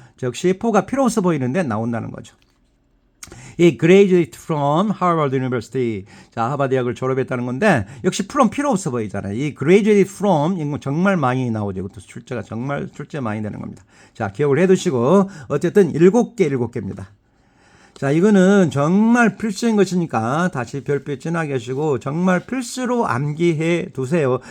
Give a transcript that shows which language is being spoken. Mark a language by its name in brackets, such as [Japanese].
[Korean] 즉시 for가 필요 없어 보이는데 나온다는 거죠. [English] He graduated from Harvard University. [Korean] 자, 하버드 대학을 졸업했다는 건데 역시 from 필요 없어 보이잖아요. 이 graduated from 이거 정말 많이 나오죠. 이것도 출제가 정말 출제 많이 되는 겁니다. 자, 기억을 해두시고 어쨌든 7개입니다. 자, 이거는 정말 필수인 것이니까 다시 별표 진하게 하시고 정말 필수로 암기해 두세요.